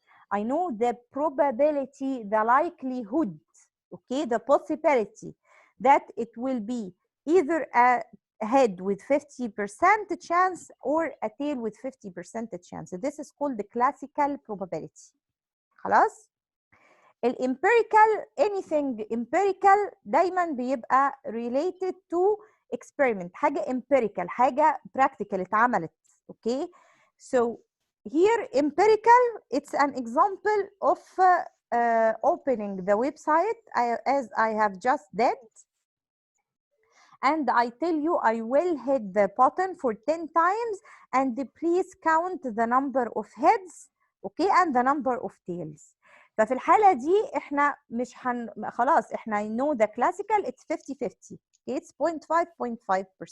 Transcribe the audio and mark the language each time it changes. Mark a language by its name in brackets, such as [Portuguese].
[English] I know the probability, the likelihood, okay, the possibility that it will be either a head with 50% chance or a tail with 50% chance. This is called the classical probability. [Arabic] خلاص؟ [English] الempirical, anything empirical [Arabic] دايما بيبقى [English] related to experiment. [Arabic] حاجة empirical، حاجة practical اتعملت. [English] Okay, so here empirical, it's an example of opening the website as I have just did, and I tell you I will hit the button for 10 times and please count the number of heads, okay, and the number of tails. [Arabic] ففي الحالة دي احنا مش خلاص احنا [English] know the classical it's 50-50. Okay, it's 0.5%.